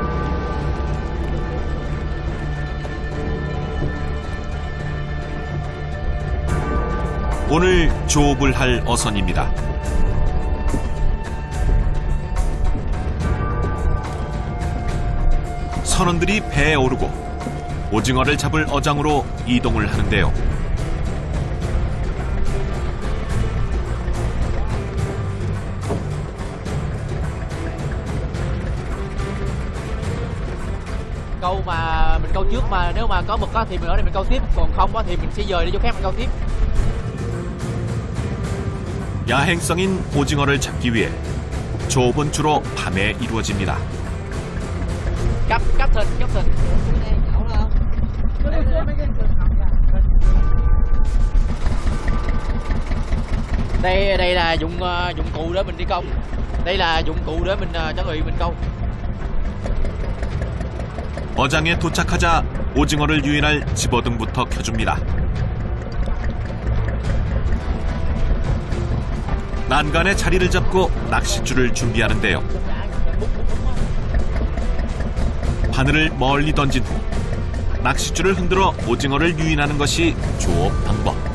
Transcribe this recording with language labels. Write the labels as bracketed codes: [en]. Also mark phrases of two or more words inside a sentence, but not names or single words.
[ko] 오늘 조업을 할 어선입니다. 선원들이 배에 오르고 오징어를 잡을 어장으로 이동을 하는데요. [vi] Câu mà mình câu trước mà nếu mà có mực á thì mình ở đây mình câu tiếp, còn không á thì mình sẽ dời đi chỗ khác mình câu tiếp. [ko] 야행성인 오징어를 잡기 위해 조업은 주로 밤에 이루어집니다. [vi] Cấp thịt. Đây là dụng cụ để mình đi câu. Đây là dụng cụ để mình chuẩn bị mình câu. [ko] 어장에 도착하자 오징어를 유인할 집어등부터 켜줍니다. 난간에 자리를 잡고 낚싯줄을 준비하는데요. 바늘을 멀리 던진 후 낚싯줄을 흔들어 오징어를 유인하는 것이 조업 방법.